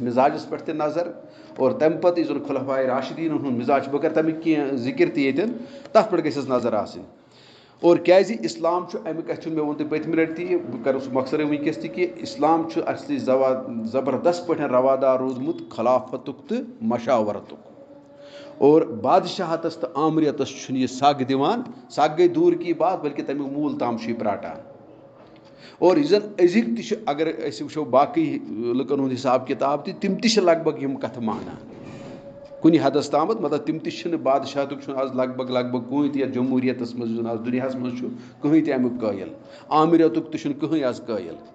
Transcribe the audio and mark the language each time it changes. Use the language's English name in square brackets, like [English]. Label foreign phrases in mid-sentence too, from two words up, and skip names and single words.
[Kashmiri] مِزاجَس پٮ۪ٹھ تہِ نظر اور تَمہِ پَتہٕ یُس زَن خُلفائے راشدیٖنَن ہُنٛد مِزاج چھُ بہٕ کَرٕ تَمیُک کینٛہہ ذِکِر تہِ ییٚتٮ۪ن تَتھ پٮ۪ٹھ گژھٮ۪س نظر آسٕنۍ اور کیٛازِ اِسلام چھُ اَمہِ کَتھِ ہُنٛد مےٚ ووٚن تۄہہِ پٔتمہِ لَٹہِ تہِ بہٕ کَرٕ سُہ مۄخصرے وٕنکٮ۪س تہِ کہ اِسلام چھُ اَصلی زبردست پٲٹھۍ روادار روٗدمُت خلافتُک تہٕ مشاورتُک اور بادشاہتَس تہٕ آمریتَس چھُنہٕ یہِ سَگ دِوان سَگ گٔے [Urdu] دوٗر کی بات [Kashmiri] بلکہِ تَمیُک موٗل تام چھُ یہِ پرٛاٹان اور یُس زَن أزِکۍ تہِ چھِ اگر أسۍ وٕچھو باقٕے لُکَن ہُنٛد حِساب کِتاب تِم تہِ چھِ لگ بگ یِم کَتھٕ مانان کُنہِ حدس تامَتھ مطلب تِم تہِ چھِنہٕ بادشاہتُک چھُنہٕ آز لگ بگ کٕہٕنۍ تہِ یَتھ جمہوٗرِیتَس منٛز یُس زَن آز دُنیاہَس منٛز چھُ کٕہٕنۍ تہِ اَمیُک قٲیِل آمریتُک تہِ چھُنہٕ کٕہٕنۍ آز قٲیِل